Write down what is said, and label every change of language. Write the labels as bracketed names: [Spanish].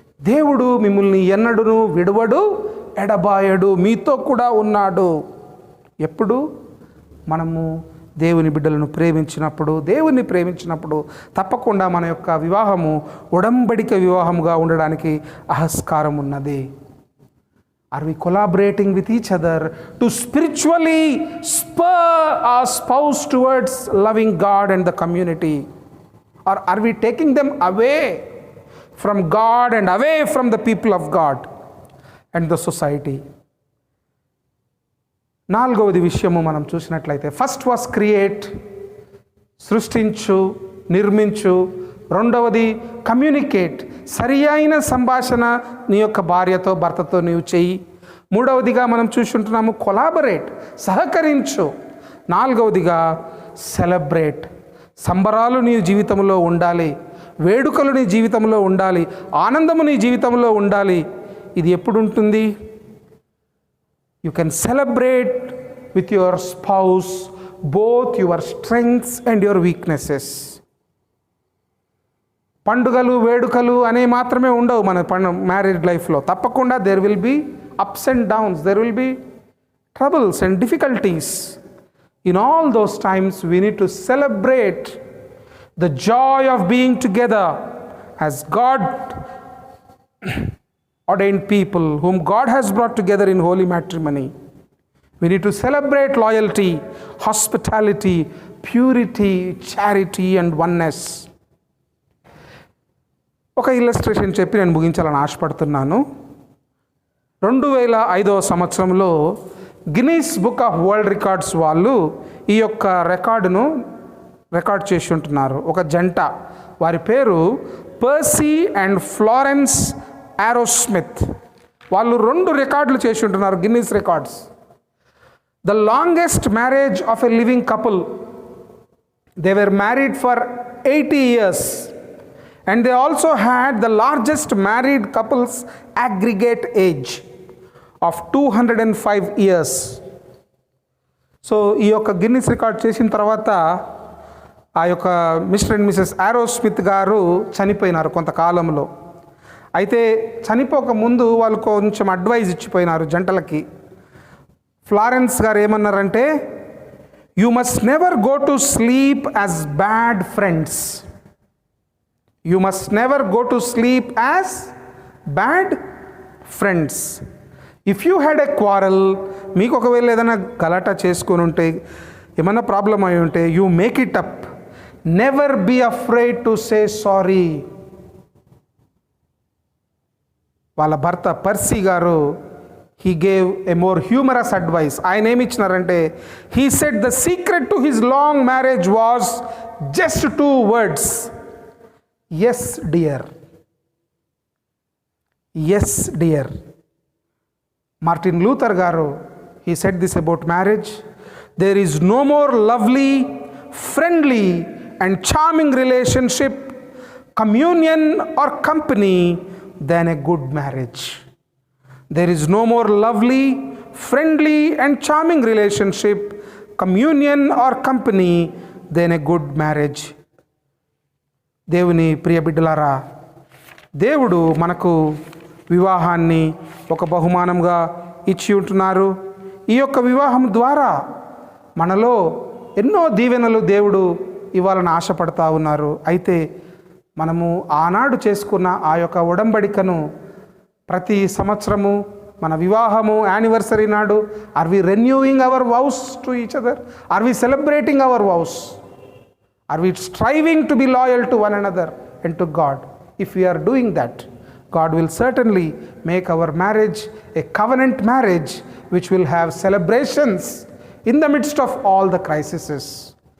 [Telugu] దేవుడు మిమ్మల్ని ఎన్నడును విడువడు, ఎడబాయడు, మీతో కూడా ఉన్నాడు. ఎప్పుడు మనము దేవుని బిడ్డలను ప్రేమించినప్పుడు, దేవుని ప్రేమించినప్పుడు తప్పకుండా మన యొక్క వివాహము ఉడంబడిక వివాహముగా ఉండడానికి ఆస్కారం ఉన్నది. [English] Are we collaborating with each other to spiritually spur our spouse towards loving God and the community? Or are we taking them away from God and away from the people of God and the society? [Telugu] నాలుగవది విషయము మనం చూసినట్లయితే, first was create, సృష్టించు, నిర్మించు. రెండవది communicate, సరి అయిన సంభాషణ నీ యొక్క భార్యతో భర్తతో నీవు చెయ్యి. మూడవదిగా మనం చూసుంటున్నాము కొలాబరేట్, సహకరించు. నాలుగవదిగా సెలబ్రేట్, సంబరాలు నీ జీవితంలో ఉండాలి, వేడుకలు నీ జీవితంలో ఉండాలి, ఆనందము నీ జీవితంలో ఉండాలి. ఇది ఎప్పుడు ఉంటుంది? [English] You can celebrate with your spouse both your strengths and your weaknesses. [Telugu] పండుగలు వేడుకలు అనే మాత్రమే ఉండవు మన మ్యారేజ్ లైఫ్లో. [English] తప్పకుండా there will be ups and downs, there will be troubles and difficulties. In all those times we need to celebrate the joy of being together as God ordained people whom God has brought together in holy matrimony. We need to celebrate loyalty, hospitality, purity, charity and oneness. [Telugu] ఒక illustration చెప్పి నేను ముగించాలని ఆశపడుతున్నాను. 2005 సంవత్సరంలో Guinness book of world records వాళ్ళు ఈ యొక్క record చేసి ఉంటున్నారు. ఒక జంట, వారి పేరు పర్సీ అండ్ ఫ్లోరెన్స్ ఆరోస్మిత్. వాళ్ళు 2 రికార్డులు చేసి ఉంటున్నారు Guinness records. [English] The longest marriage of a living couple. They were married for 80 years. And they also had the largest married couples aggregate age of 205 years. [Telugu] So ఈ యొక్క గిన్నిస్ రికార్డ్ చేసిన తర్వాత ఆ యొక్క మిస్టర్ అండ్ మిసెస్ ఆరోస్మిత్ గారు చనిపోయినారు కొంతకాలంలో. అయితే చనిపోక ముందు వాళ్ళు కొంచెం అడ్వైజ్ ఇచ్చిపోయినారు జంటలకి. ఫ్లారెన్స్ గారు ఏమన్నారంటే, [English] You must never go to sleep as bad friends. You must never go to sleep as bad friends. If you had a quarrel, [Telugu] మీకు ఒకవేళ ఏదైనా గలాటా చేసుకొని ఉంటే, ఏమైనా ప్రాబ్లం అయి ఉంటే, [English] you make it up. Never be afraid to say sorry. [Telugu] వాళ్ళ భర్త [English] Percy గారు he gave a more humorous advice. [Telugu] ఆయన ఏమి ఇచ్చినారంటే, [English] he said the secret to his long marriage was just 2 words. Yes dear. Yes dear. Martin Luther garu, he said this about marriage. There is no more lovely, friendly and charming relationship, communion or company than a good marriage. There is no more lovely, friendly and charming relationship, communion or company than a good marriage. [Telugu] దేవుని ప్రియ బిడ్డలారా, దేవుడు మనకు వివాహాన్ని ఒక బహుమానంగా ఇచ్చి ఉంటున్నారు. ఈ యొక్క వివాహం ద్వారా మనలో ఎన్నో దీవెనలు దేవుడు ఇవ్వాలని ఆశపడతా ఉన్నారు. అయితే మనము ఆనాడు చేసుకున్న ఆ యొక్క ఉడంబడికను ప్రతి సంవత్సరము మన వివాహము యానివర్సరీ నాడు, [English] Are we renewing our vows to each other? Are we celebrating our vows? Are we striving to be loyal to one another and to God? If we are doing that, God will certainly make our marriage a covenant marriage which will have celebrations in the midst of all the crises.